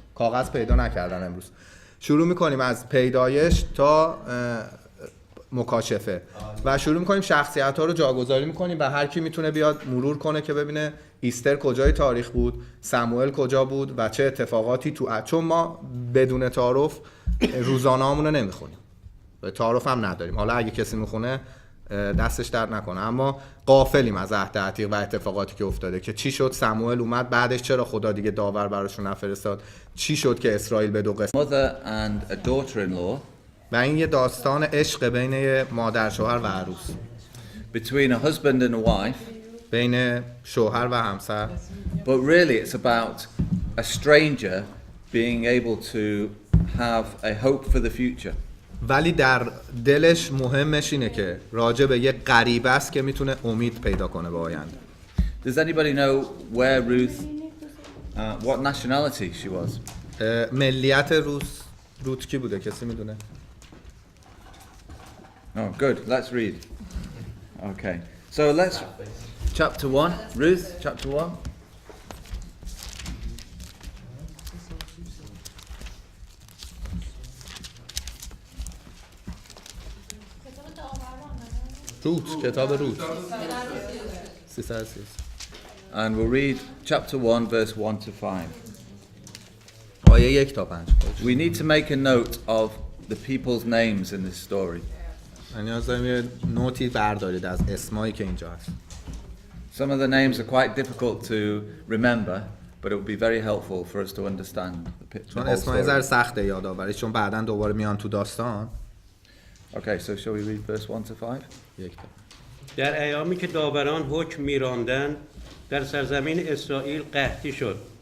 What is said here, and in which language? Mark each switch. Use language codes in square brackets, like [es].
[fa] کاغذ پیدا نکردن امروز. شروع میکنیم از پیدایش تا مکاشفه و شروع میکنیم شخصیت ها رو جاگذاری میکنیم و هر کی میتونه بیاد مرور کنه که ببینه ایستر کجای تاریخ بود، سموئل کجا بود و چه اتفاقاتی چون ما بدون تعارف روزانه‌مون رو نمیخونیم و تعارف هم نداریم. حالا اگه کسی میخونه دستش درد نکنه، اما غافلیم از عهد عتیق و اتفاقاتی که افتاده که چی شد سموئل اومد بعدش چرا خدا دیگه داور براشون نفرستاد، چی شد که اسرائیل به دو قسم [en] Mother and a daughter-in-law. [fa] و این یه داستان عشق بین مادر شوهر و عروس. [en] Between a husband and a wife. [fa] بین شوهر و همسر. [en] But really it's about a stranger being able to have a hope for the future. [fa] ولی در دلش مهمش اینه که راجع به یه غریبه است که میتونه امید پیدا کنه به آینده. [en] Does anybody know where Ruth, what nationality she was? [fa] ملیت روت کی بوده؟ کسی میدونه؟ [en] Oh, good. Let's read. Okay. So let's chapter 1. Ruth, chapter 1. [fa] کتاب روت. [en] And we'll read chapter 1 verse 1 to 5. [fa] آیه 1 تا 5. [en] We need to make a note of the people's names in this story. [fa] نیاز داریم یه نوتی بردارید از اسمایی که اینجا هست. [en] Some of the names are quite difficult to remember, but it will be very helpful for us to understand the [fa] چون [en] whole [fa] اسمای [en] story. [fa] زر سخته یادآوری چون بعداً دوباره میان تو داستان. [en] Okay, so shall we read verse 1 to 5? [fa] در ایامی که داوران حکم می‌راندند در سرزمین اسرائیل قحطی شد.